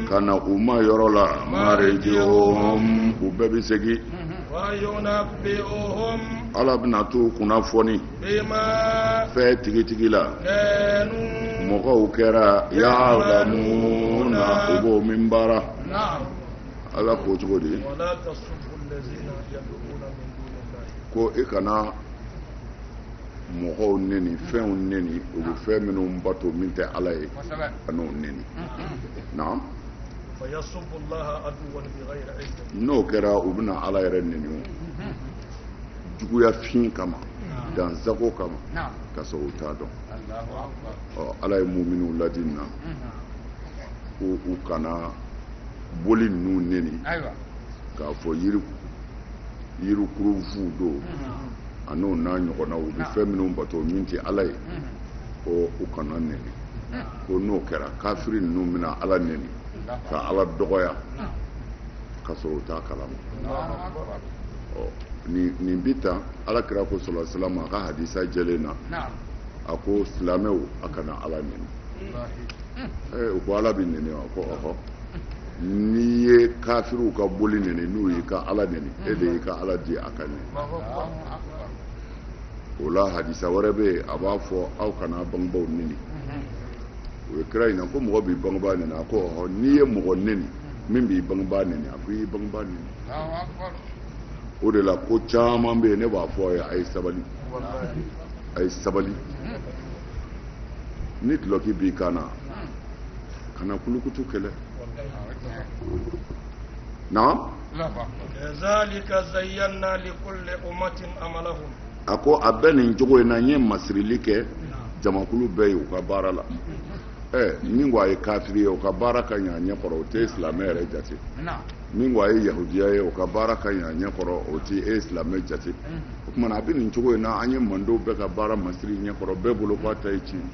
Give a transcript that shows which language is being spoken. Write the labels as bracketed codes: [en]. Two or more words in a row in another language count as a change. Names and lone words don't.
[bm] ka na u ma yɔrɔ la marji'uhum u bɛɛ bɛ segin [ar] وينبئهم [bm] Ala bɛna t'u kunnafoni bima fɛn tigitigi la kanu mɔgɔw kɛra ya'lamuna u b'o min baara. na'am. Ala ko cogo di [ar] ولا تسبوا الذين يدعون من دون الله [bm] ko i kana mɔgɔw neni fɛnw neni u bɛ fɛn minnu bato min tɛ Ala ye ka n'o neni. Naam. [ar] فيسبوا الله عدوا بغير علم. [bm] N'o kɛra u bɛna Ala yɛrɛ neni o juguya fin kama dansago kama ka sɔrɔ u t'a dɔn. Ala ye mu'miniw ladi nin na ko u kana boli ninnu neni k'a fɔ yirikuru fu don a n'o n'a ɲɔgɔnnaw u bɛ fɛn minnu bato min tɛ Ala ye ko u kana neni ko n'o kɛra kafiri ninnu bɛna Ala neni ka Ala dɔgɔya ka sɔrɔ u t'a kalama. Nin bi tan Ala kira ko [ar] صلى الله عليه وسلم [bm] a ka hadisa jɛlen na a ko silamɛw a kana Ala neni. U ko Ala bɛ neni wa? Ko ɔhɔ. N'i ye kafiriw ka boli neni n'u y'i ka Ala neni e de y'i ka Ala di a ka neni. O la hadisa wɛrɛ bɛ yen a b'a fɔ aw kana bangebaaw neni. O ye kira ɲininka ko mɔgɔ b'i bangebaa neni a ko ɔhɔ n'i ye mɔgɔ neni min b'i bangebaa neni a ko i y'i bangebaa neni. O de la ko caman bɛ yen ne b'a fɔ a ye a ye sabali a ye sabali ni duloki b'i kan na kana kulukutu kɛlɛ. Naam. [ar] كذلك زينا لكل أمة عملهم. [bm] A ko a bɛ nin cogo in na n ye masirili kɛ jamakulu bɛɛ ye u ka baara la. Min ko a ye kafiri ye u ka baara ka ɲɛ a ɲɛkɔrɔ o tɛ silamɛ yɛrɛ jate. Min ko a ye yahudiya ye u ka baara ka ɲɛ a ɲɛkɔrɔ o tɛ silamɛ jate. O tuma a bɛ nin cogo in na an ye mandow bɛɛ ka baara masiri ɲɛkɔrɔ bɛɛ bolo k'a ta ye tiɲɛ.